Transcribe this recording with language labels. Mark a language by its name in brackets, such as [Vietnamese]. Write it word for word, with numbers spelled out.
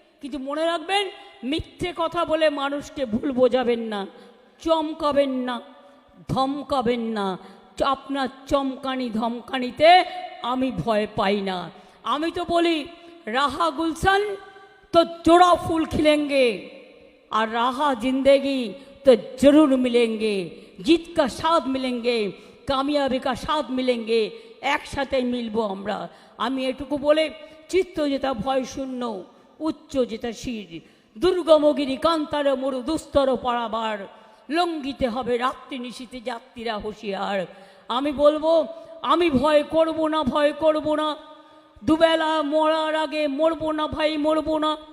[Bangla] কিন্তু মনে রাখবেন, মিথ্যে কথা বলে মানুষকে ভুল বোঝাবেন না, চমকাবেন না, ধমকাবেন না। আপনার চমকানি ধমকানিতে আমি ভয় পাই না। আমি তো বলি, [Hindi] রাহা গুলশান তো জোড়া ফুল খিলেঙ্গে। और रहा जिंदगी तो जरूर मिलेंगे, जीत का साथ मिलेंगे, कामयाबी का साथ मिलेंगे, एक साथ मिलব আমরা। [Bangla] আমি এটুকু বলে চিত্ত যেটা ভয় শূন্য, উচ্চ যেটা শির, দুর্গমগিরি কান্তার মরু দুস্তর পারাবার, লঙ্ঘিতে হবে রাত্রি নিশীতে যাত্রীরা হুঁশিয়ার। আমি বলবো আমি ভয় করব না, ভয় করব না, দুবেলা মরার আগে মরবো না ভাই, মরবো না।